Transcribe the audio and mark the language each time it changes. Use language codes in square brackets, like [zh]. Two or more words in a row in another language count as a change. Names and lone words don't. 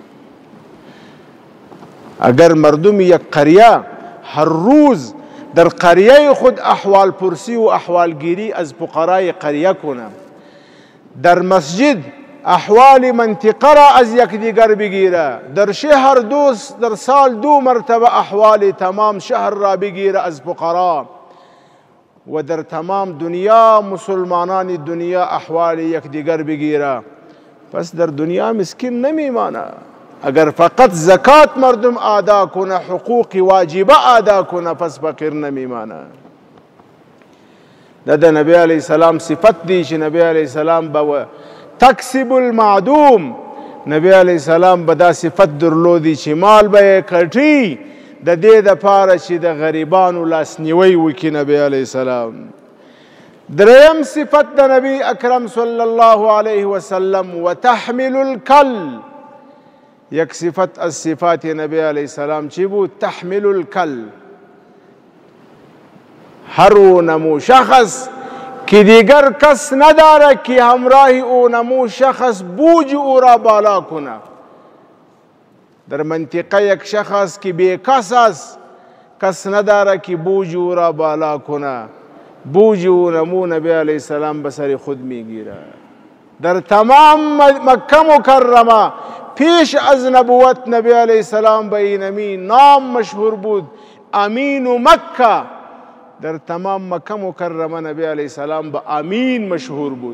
[fa] اگر مردم یک قریه هر روز در قریه خود احوال پرسی و احوال گیری از فقرای قریه کنه، در مسجد احوال منطقه را از یکدیگر بگیره، در شهر در سال 2 مرتبه احوال تمام شهر را بگیره از فقرا، و در تمام دنیا مسلمانان دنیا احوال یکدیگر بگیره، پس در دنیا مسکین نمیمانه. اگر فقط زکات مردم ادا کنه، حقوق واجبه ادا کنه، پس فقیر نمیمانه. [ps] د نبی علیه السلام صفت دی چې نبی علیه السلام به [ar] تکسب المعدوم، [ps] نبی علیه السلام به دا صفت درلودی چې مال به یې کټي د دې دپاره چې د غریبانو لاسنیوی وکړي نبی علیه السلام. دریم صفت د نبی اکرم [ar] صلی الله علیه وسلم وتحمل الکل، [fa] یک صفت از صفات نبی علیه السلام چی بود؟ [ar] تحمل الکل. [fa] هر نمو شخص که دیگر کس نداره که همراه او نمو شخص بوج او را بالا کنه. در منطقه یک شخص که بیکس است، کس نداره که بوج او را بالا کنه، بوج او نمو نبی علیه السلام به سر خود میگیره. در تمام مکه مکرمه پیش از نبوت نبی علیه السلام به اینمی نام مشهور بود، امین مکه. در تمام مکه مکرمه نبی علیه السلام به امین مشهور بود.